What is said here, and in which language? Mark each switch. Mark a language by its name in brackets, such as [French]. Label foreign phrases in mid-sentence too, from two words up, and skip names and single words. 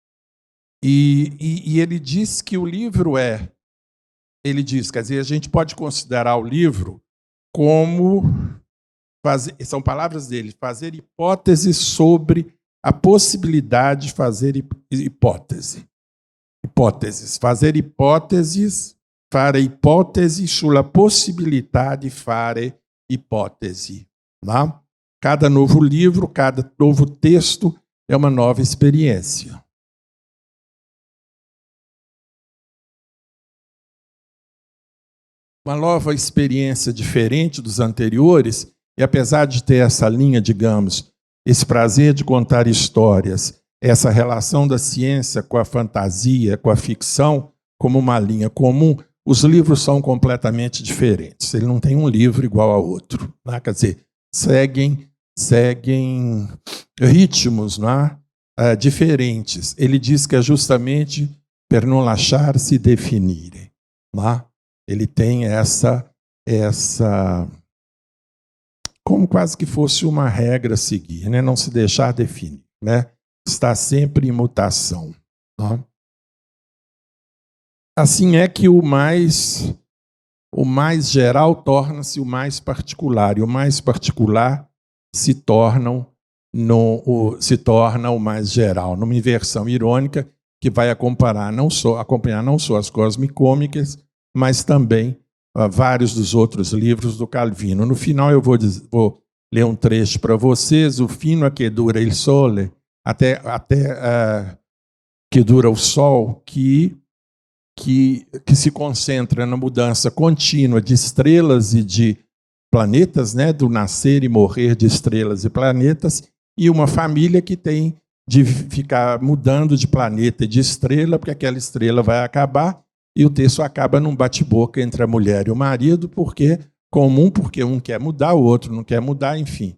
[Portuguese] E ele diz que o livro ele diz, quer dizer, a gente pode considerar o livro como, são palavras dele, fazer hipóteses sobre a possibilidade de fazer hipóteses, fazer hipóteses, [Italian] fare ipotesi sulla possibilità di fare ipótesi. [Portuguese] Né? Cada novo livro, cada novo texto é uma nova experiência. Uma nova experiência diferente dos anteriores, e apesar de ter essa linha, digamos, esse prazer de contar histórias, essa relação da ciência com a fantasia, com a ficção, como uma linha comum, os livros são completamente diferentes. Ele não tem um livro igual ao outro. Né? Quer dizer, seguem ritmos, né, diferentes. Ele diz que é justamente [Italian] per non lasciarsi definire. [Portuguese] Né? Ele tem essa como quase que fosse uma regra a seguir, né? Não se deixar definir, né? Está sempre em mutação. Né? Assim é que o mais geral torna-se o mais particular, e o mais particular se torna o mais geral, numa inversão irônica que vai acompanhar não só as Cosmicômicas, mas também vários dos outros livros do Calvino. No final eu vou ler um trecho para vocês, o fino a que dura il sole, até que dura o sol, que se concentra na mudança contínua de estrelas e de planetas, né, do nascer e morrer de estrelas e planetas, e uma família que tem de ficar mudando de planeta e de estrela, porque aquela estrela vai acabar, e o texto acaba num bate-boca entre a mulher e o marido, porque um quer mudar, o outro não quer mudar, enfim.